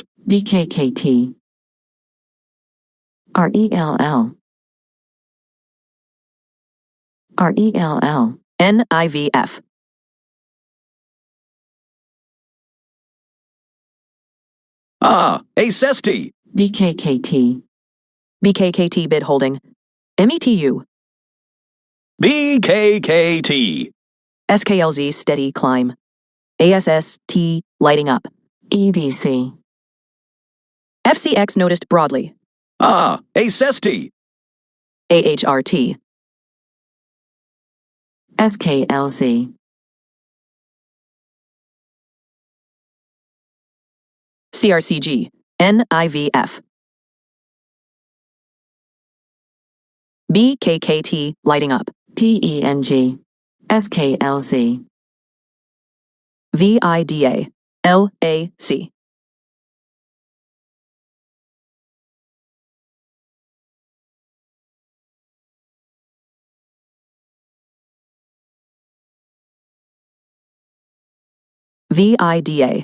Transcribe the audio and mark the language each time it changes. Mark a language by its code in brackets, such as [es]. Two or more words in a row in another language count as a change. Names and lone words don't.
[en] BKKT. RELL. RELL. NIVF. ACEST. BKKT. BKKT bid holding. METU. BKKT. SKLZ steady climb. ASST lighting up. EBC. FCX noticed broadly. ACEST. AHRT. SKLZ. CRCG. NIVF. BKKT lighting up. PENG. SKLZ. VIDA. LAC. VIDA.